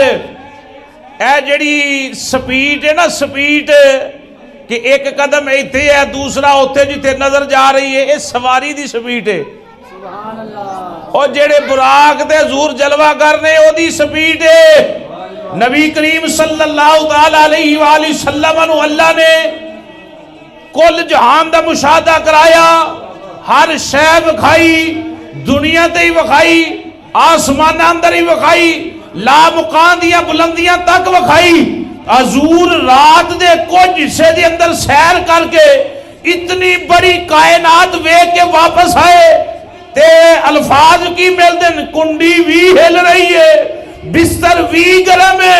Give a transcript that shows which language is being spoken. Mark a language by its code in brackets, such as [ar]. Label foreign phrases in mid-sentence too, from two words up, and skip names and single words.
[pa] اے جیہڑی سپیڈ ہے نا، سپیڈ کہ اک قدم ایتھے ہے دوسرا اوتھے جتھے نظر جا رہی ہے، یہ سواری دی سپیڈ ہے. اور جیہڑے براق دے حضور جلوہ کرنے اودی سپیڈ ہے. نبی کریم [ar] صلى الله تعالى عليه وسلم [pa] نوں اللہ نے کل جہان دا مشاہدہ کرایا، ہر شے وکھائی، دنیا تے ہی وکھائی، آسمان اندر ہی وکھائی، لا مکان دیاں بلندیاں تک وکھائی. حضور رات دے کجھ حصے دے اندر سیر کر کے اتنی بڑی کائنات ویکھ کے واپس آئے تے الفاظ کی ملتے، کنڈی بھی ہل رہی ہے، بستر بھی گرم ہے.